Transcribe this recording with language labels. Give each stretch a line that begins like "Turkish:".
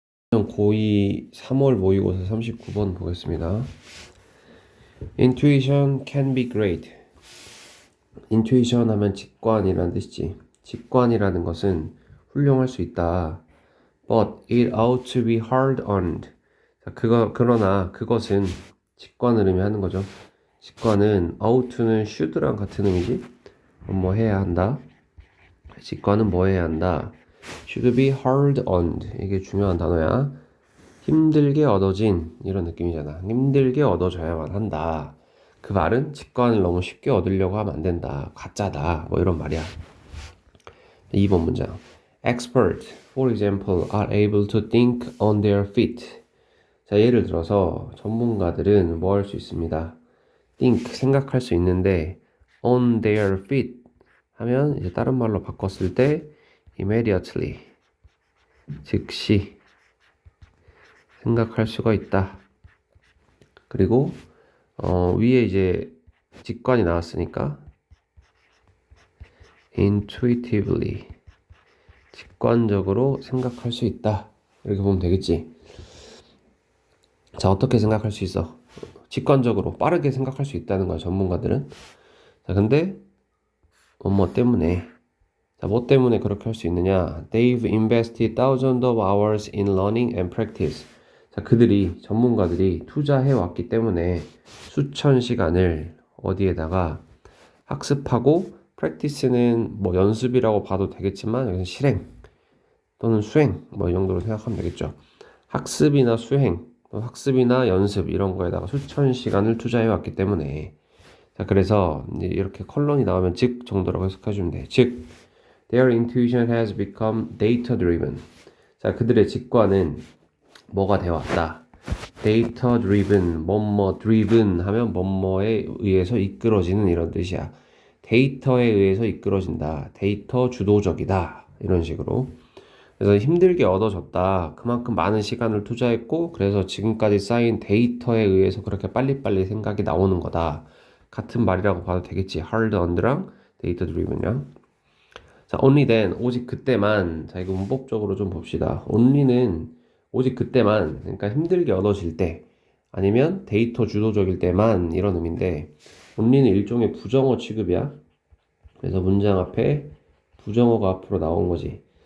Korean: 고2 3월 모의고사 39번 보겠습니다.
English: Intuition can be great.
Korean: Intuition 하면 직관이라는 뜻이지. 직관이라는 것은 훌륭할 수 있다.
English: But it ought to be hard earned.
Korean: 자, 그러나 그것은 직관을 의미하는 거죠. 직관은
English: ought to
Korean: 는 should랑 같은 의미지. 뭐 해야 한다. 직관은 뭐 해야 한다.
English: should be hard earned. 이게 중요한 단어야.
Korean: 힘들게 얻어진 이런 느낌이잖아. 힘들게 얻어져야만 한다. 그 말은 직관을 너무 쉽게 얻으려고 하면 안 된다. 가짜다. 뭐 이런 말이야. 2번 문장.
English: Experts, for example, are able to think on their feet.
Korean: 자, 예를 들어서 전문가들은 뭐 할 수 있습니다. think, 생각할 수 있는데
English: on their feet
Korean: 하면 이제 다른 말로 바꿨을 때
English: immediately,
Korean: 즉시 생각할 수가 있다. 그리고 위에 이제 직관이 나왔으니까
English: intuitively,
Korean: 직관적으로 생각할 수 있다. 이렇게 보면 되겠지. 자, 어떻게 생각할 수 있어? 직관적으로 빠르게 생각할 수 있다는 거야, 전문가들은. 자, 근데 뭐 때문에. 자, 뭐 때문에 그렇게 할 수 있느냐?
English: They've invested thousands of hours in learning and practice.
Korean: 자, 전문가들이 투자해 왔기 때문에 수천 시간을 어디에다가 학습하고, practice는 뭐 연습이라고 봐도 되겠지만 여기서 실행 또는 수행 뭐 이 정도로 생각하면 되겠죠. 학습이나 수행, 학습이나 연습 이런 거에다가 수천 시간을 투자해 왔기 때문에. 자, 그래서 이제 이렇게 컬런이 나오면 즉 정도라고 해석해주면 돼. 즉
English: their intuition has become data driven.
Korean: 자, 그들의 직관은 뭐가 되어왔다.
English: data driven,
Korean: 뭐뭐 driven 하면 뭐뭐에 의해서 이끌어지는 이런 뜻이야. 데이터에 의해서 이끌어진다. 데이터 주도적이다. 이런 식으로. 그래서 힘들게 얻어졌다. 그만큼 많은 시간을 투자했고, 그래서 지금까지 쌓인 데이터에 의해서 그렇게 빨리빨리 생각이 나오는 거다. 같은 말이라고 봐도 되겠지.
English: hard earned랑 data driven이랑.
Korean: 자,
English: only then,
Korean: 오직 그때만. 자, 이거 문법적으로 좀 봅시다. only는 오직 그때만, 그러니까 힘들게 얻어질 때, 아니면 데이터 주도적일 때만 이런 의미인데, only는 일종의 부정어 취급이야. 그래서 문장 앞에 부정어가 앞으로 나온 거지.